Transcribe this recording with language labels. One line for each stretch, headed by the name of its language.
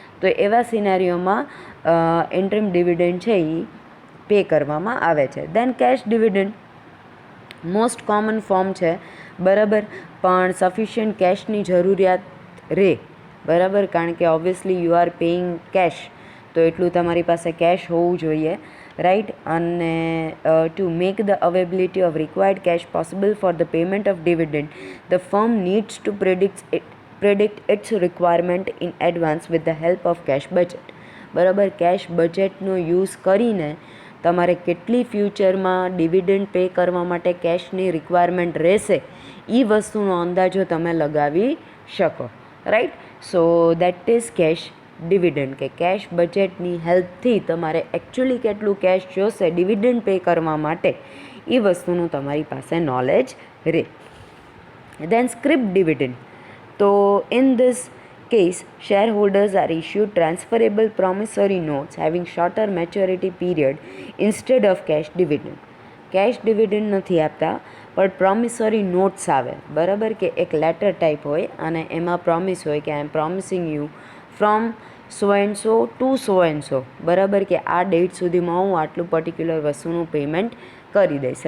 Gujarati: તો એવા સિનેરિયોમાં interim dividend છે એ પે કરવામાં આવે છે. દેન cache dividend most common form છે, બરાબર, પણ સફિશિયન્ટ કેશની જરૂરિયાત રહે, બરાબર, કારણ કે obviously
English: you are paying cash
Gujarati: તો એટલું તમારી પાસે કેશ હોવું જોઈએ, right?
English: And to make the availability of required cash possible for the payment of dividend, the firm needs to predict predict its requirement in advance with the help of cash budget.
Gujarati: બરાબર, cache બજેટનો use કરીને તમારે કેટલી ફ્યુચરમાં dividend pay કરવા માટે કેશની requirement રહેશે એ વસ્તુનો અંદાજો તમે લગાવી શકો. Right,
English: so that is cash dividend,
Gujarati: કે કેશ બજેટની હેલ્પથી તમારે એકચ્યુઅલી કેટલું કેશ જોશે ડિવિડન્ડ પે કરવા માટે એ વસ્તુનું તમારી પાસે નોલેજ રહે.
English: Then script dividend. તો in this case, shareholders are issued transferable promissory notes having shorter maturity period instead of cash dividend.
Gujarati: Cache dividend નથી આપતા, પણ પ્રોમિસરી નોટ્સ આવે. બરાબર, કે એક લેટર ટાઈપ હોય અને એમાં પ્રોમિસ હોય કે
English: I am promising you from so and so
Gujarati: two so and so. બરાબર, કે આ ડેટ સુધીમાં હું આટલું પર્ટિક્યુલર વસ્તુનું પેમેન્ટ કરી દઈશ.